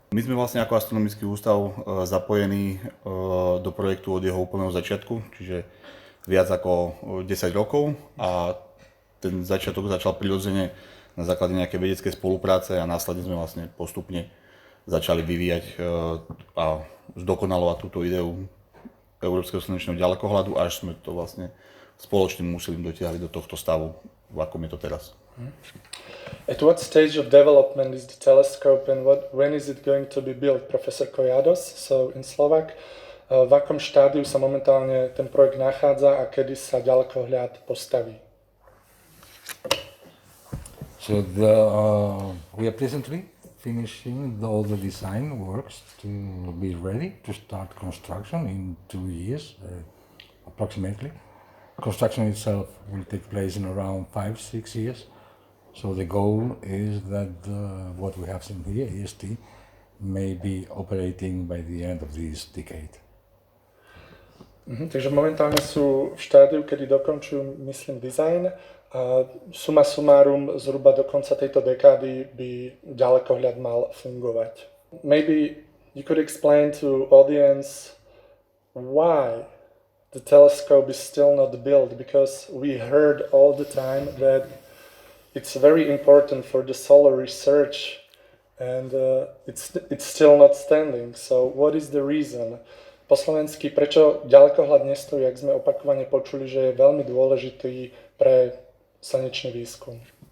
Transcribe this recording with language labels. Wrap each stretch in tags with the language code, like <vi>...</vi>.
<sk>My sme vlastne ako Astronomický ústav zapojení do projektu od jeho úplného začiatku, čiže viac ako 10 rokov a ten začiatok začal prirodzene na základe nejakej vedeckej spolupráce a následne sme vlastne postupne začali vyvíjať a zdokonalovať túto ideu európskeho slnečného ďalekohľadu, až sme to vlastne spoločným úsilím dotiahli do tohto stavu, v akom je to teraz.</sk> <en>At what stage of development is the telescope and when is it going to be built, Professor Collados? So in Slovak,</en> <sk>v akom štádiu sa momentálne ten projekt nachádza a kedy sa ďalekohľad postaví?</sk> <en>So we are presently finishing all the design works to be ready to start construction in 2 years, approximately. Construction itself will take place in around 5-6 years. So the goal is that what we have seen here, EST, may be operating by the end of this decade.</en> <sk>Takže momentálne sú v štádiu, kedy dokončujú, myslím, design a suma sumárum zhruba do konca tejto dekády by ďalekohľad mal fungovať.</sk> <en>Maybe you could explain to audience why the telescope is still not built, because we heard all the time that it's very important for the solar research and it's still not standing. So what is the reason?</en> <sk>Po slovensky, prečo ďalekohľad nestojí, ak sme opakovane počuli, že je veľmi dôležitý pre slnečný výskum?</sk>